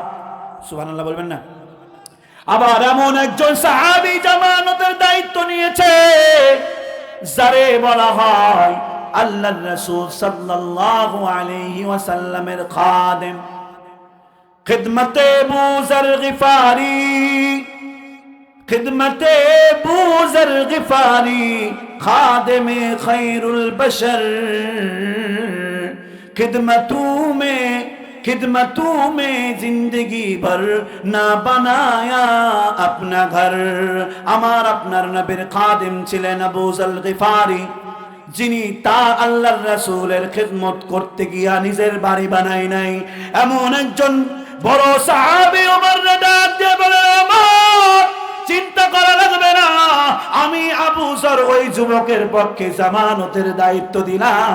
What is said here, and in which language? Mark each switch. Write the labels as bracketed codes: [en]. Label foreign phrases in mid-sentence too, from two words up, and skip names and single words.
[bn] সুবহানাল্লাহ বলবেন না? আবার এমন একজন সাহাবী জামানতের দায়িত্ব নিয়েছে, যারে বলা হয় আল্লাহর রাসূল [ar] صلى الله عليه وسلم [bn] খাদেম, [ur] خدمتِ ابو ذر غفاری, خدمتِ ابو ذر غفاری خادمِ خیر البشر, خدمتوں میں زندگی بھر نہ بنایا اپنا گھر. [bn] আমার আপনার নবীর খাদিম ছিলেন আবু যর গিফারি, যিনি তা আল্লাহর রাসূলের খিদমত করতে গিয়া নিজের বাড়ি বানাই নাই। এমন একজন বড় সাহাবী ওমর ডাক দিয়ে বলে, ওমর, চিন্তা করা লাগবে না, আমি আবু যর ওই যুবকের পক্ষে জামানতের দায়িত্ব দিলাম।